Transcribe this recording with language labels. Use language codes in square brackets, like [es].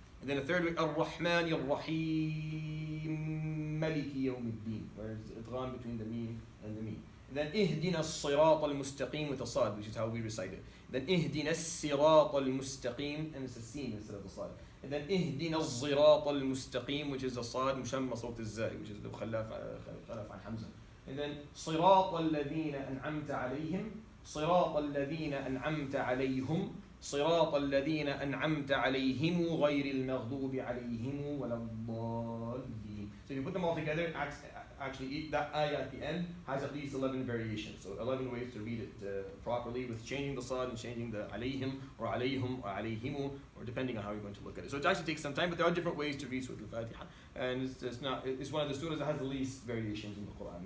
[en] And then a third way, Ar-Rahman ar-Rahim Maliki Yawmiddin, where it's idgham between the meme and the meme. And then Ihdina as-Sirat al-Mustaqim with a sad, which is how we recite it. Then Ihdina as-Sirat al-Mustaqim, and it's a sin instead of the sad. And then Ihdina az-Sirat al-Mustaqim, which is a sad mushamma sawt az-Zai, which is the khallaf an Hamza. And then [ar] صراط الذين أنعمت عليهم صراط الذين أنعمت عليهم صراط الذين أنعمت عليهم غير المغضوب عليهم ولا الضالين. [en] So if you put them all together, actually that ayah at the end has at least 11 variations. So 11 ways to read it properly with changing the sad and changing the alayhim or alayhum or alayhimu, or depending on how you're going to look at it. So it actually takes some time, but there are different ways to read Surah Al-Fatiha. And it's one of the surahs that has the least variations in the Qur'an.